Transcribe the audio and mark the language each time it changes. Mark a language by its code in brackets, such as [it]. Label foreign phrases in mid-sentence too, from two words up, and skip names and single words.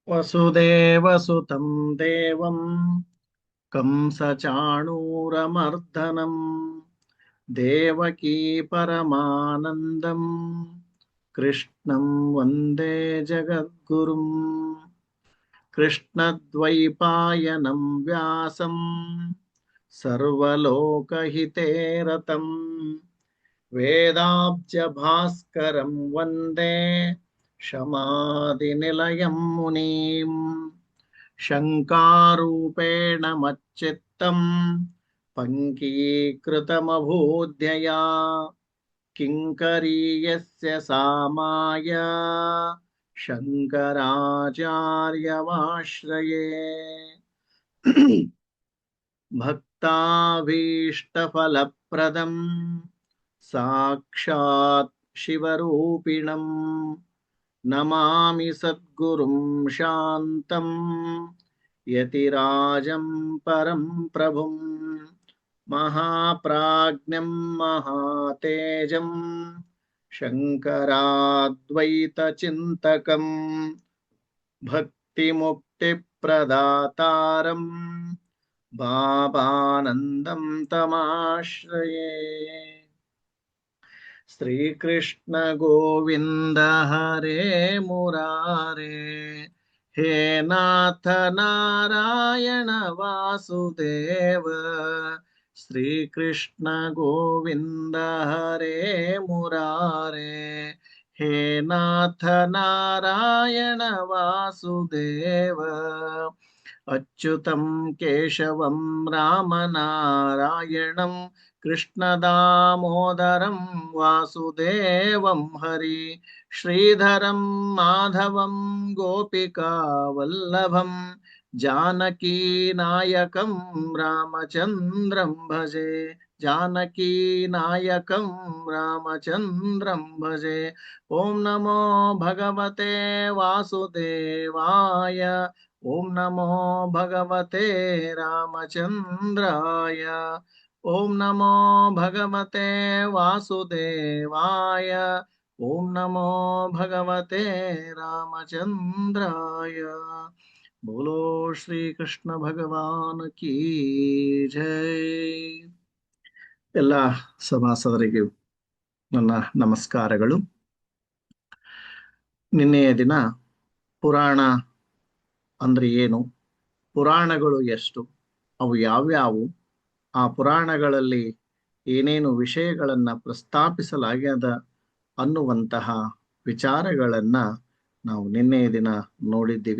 [sa] ವಸುದೇವಸುತಂ ದೇವಂ ಕಂಸಚಾಣೂರಮರ್ದನಂ ದೇವಕೀ ಪರಮಾನಂದಂ ಕೃಷ್ಣಂ ವಂದೇ ಜಗದ್ಗುರುಂ ಕೃಷ್ಣದ್ವೈಪಾಯನಂ ವ್ಯಾಸಂ ಸರ್ವಲೋಕಹಿತೇ ರತಂ ವೇದಾಬ್ಜ ಭಾಸ್ಕರಂ ವಂದೇ ಶಮಾದಿನಿಲಯಂ ಮುನೀಂ ಶಂಕಾರೂಪೇಣ ಮಚ್ಚಿತ್ತಂ ಪಂಕೀಕೃತಮಭೂದ್ಯಯಾ ಕಿಂಕರೀಯಸ್ಯ ಸಾಮಾಯ ಶಂಕರಾಚಾರ್ಯವಾಶ್ರಯೇ ಭಕ್ತಾಭೀಷ್ಟಫಲಪ್ರದಂ ಸಾಕ್ಷಾತ್ ಶಿವರೂಪಿಣಂ ನಮಾಮಿ ಸದ್ಗುರುಂ ಶಾಂತಂ ಯತಿರಾಜಂ ಪರಂ ಪ್ರಭುಂ ಮಹಾಪ್ರಾಜ್ಞಂ ಮಹಾತೇಜಂ ಶಂಕರಾದ್ವೈತಚಿಂತಕಂ ಭಕ್ತಿಮುಕ್ತಿಪ್ರದಾತಾರಂ ಬಾಬಾನಂದಂ ತಮಾಶ್ರಯೇ. ಶ್ರೀಕೃಷ್ಣ ಗೋವಿಂದ ಹರೇ ಮುರಾರೇ, ಹೇ ನಾಥ ನಾರಾಯಣ ವಾಸುದೇವ. ಶ್ರೀಕೃಷ್ಣ ಗೋವಿಂದ ಹರೇ ಮುರಾರೇ, ಹೇ ನಾಥ ನಾರಾಯಣ ವಾಸುದೇವ. ಅಚ್ಯುತಂ ಕೇಶವಂ ರಾಮನಾರಾಯಣಂ ಕೃಷ್ಣದಾಮೋದರಂ ವಾಸುದೇವಂ ಹರಿ. ಶ್ರೀಧರಂ ಮಾಧವಂ ಗೋಪಿಕಾವಲ್ಲಭಂ ಜಾನಕೀನಾಯಕಂ ರಾಮಚಂದ್ರಂ ಭಜೆ. ಜಾನಕೀನಾಯಕಂ ರಾಮಚಂದ್ರಂ ಭಜೆ. ಓಂ ನಮೋ ಭಗವತೆ ವಾಸುದೇವಾಯ. ಓಂ ನಮೋ ಭಗವತೆ ರಾಮಚಂದ್ರಾಯ. ಓಂ ನಮೋ ಭಗವತೆ ವಾಸುದೇವಾಯ. ಓಂ ನಮೋ ಭಗವತೆ ರಾಮಚಂದ್ರಾಯ. [hi] बोलो श्री कृष्ण भगवान की जय. [kn] ಎಲ್ಲ ಸಭಾಸದರಿಗೆ ನನ್ನ ನಮಸ್ಕಾರಗಳು. ನಿನ್ನೆಯ ದಿನ ಪುರಾಣ ಅಂದ್ರೆ ಏನು, ಪುರಾಣಗಳು ಎಷ್ಟು, ಅವು ಯಾವ್ಯಾವು, ಆ ಪುರಾಣಗಳಲ್ಲಿ ಏನೇನು ವಿಷಯಗಳನ್ನ ಪ್ರಸ್ತಾಪಿಸಲಾಗ್ಯದ ಅನ್ನುವಂತಹ ವಿಚಾರಗಳನ್ನ ನಾವು ನಿನ್ನೆಯ ದಿನ ನೋಡಿದ್ದೀವಿ.